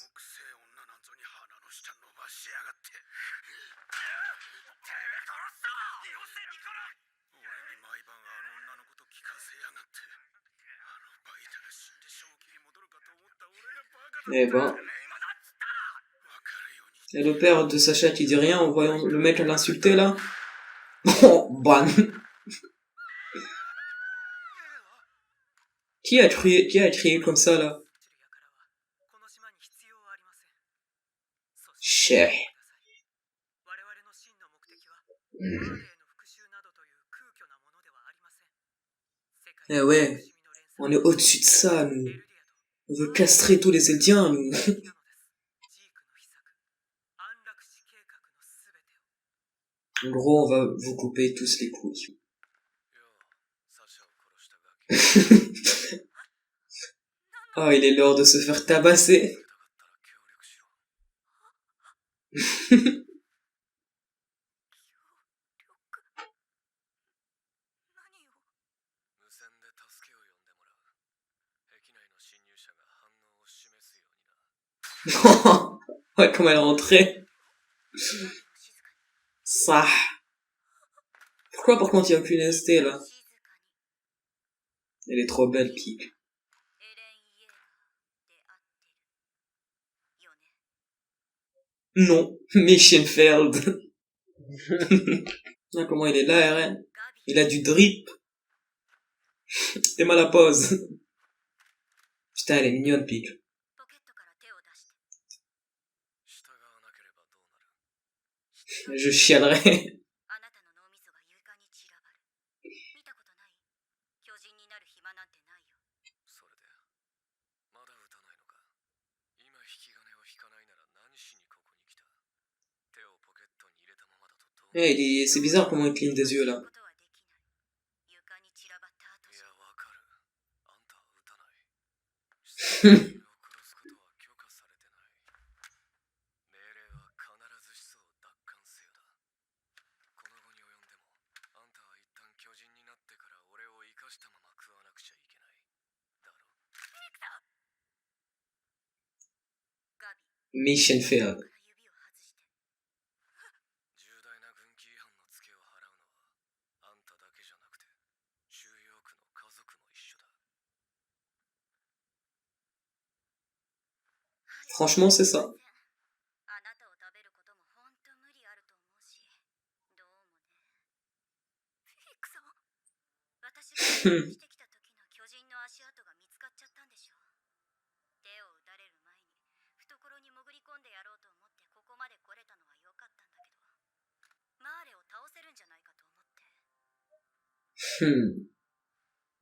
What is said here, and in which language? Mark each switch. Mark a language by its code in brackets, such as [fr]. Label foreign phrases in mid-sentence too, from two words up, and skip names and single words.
[ja] 木星女なんぞに鼻の下伸ばしやがっててめえ殺すぞよせニコラ俺に毎晩あの女のこと聞かせやがってあのバイタが死んで正気に戻るかと思った俺がバカだ [fr] Eh ben. [ja] 今なんつったわかるように [fr] Et le père de Sacha qui dit rien en voyant le mec l'insulter, là. Oh, ban. Qui a crié comme ça, là? [ja] この島に必要はありませんそして [fr] Cheh. [ja] 我々の真の目的はマーレーの復讐などという空虚なものではありません世界 Eh の [fr] ouais. [ja] 苦しみの連鎖 [fr] On est au-dessus de ça, nous. [ja] エルディアと [fr] On veut castrer tous les Eldiens, nous. [ja] なのですジークの秘策安楽死計画のすべてを [fr] En gros, on va vous couper tous les couilles. [ja] サシャを殺したガキ [fr] Oh, il est l'heure de se faire tabasser. [ja] たかったら協力しろ 無線で助けを呼んでもらう壁内の侵入者が反応を示すようにな [fr] Ouais, comme elle est rentrée. Ça. Pourquoi par contre il y a aucune ST, là? Elle est trop belle, Pig. Non, Mischenfeld. Ah, comment il est là, RN? Il a du drip. T'es mal à pause. Putain, elle est mignonne, Pig. [ja] ポケットから手を出して従わなければどうなる [fr] Je chialerais. [ja] あなたの脳みそが床に散らばる見たことない巨人になる暇なんてないよそれでまだ撃たないのか今引き金を引かないなら何しにここに来た手をポケットに入れたままだとどう [fr] Eh, c'est bizarre comment il cligne des yeux, là. [ja] ことはできない床に散らばった後いやわかるあんたは撃たない人を殺すことは許可されてない命令は必ずしそう奪還せよだこの後に及んでもあんたは一旦巨人になってから俺を生かしたまま食わなくちゃいけないだろビクトガビ [fr] Mischenfeld. [ja] から指を外して重大な軍規違反のツケを払うのはあんただけじゃなくて収容区の家族も一緒だ [fr] Franchement, c'est ça. [ja] あなたを食べることも本当無理あると思うしどうもねフィクソン私がしてきた時の巨人の足跡が見つかっちゃったんでしょ手を打たれる前に懐に潜り込んでやろうと思ってここまで来れたのは良かったんだけどマーレを倒せるんじゃないかと思って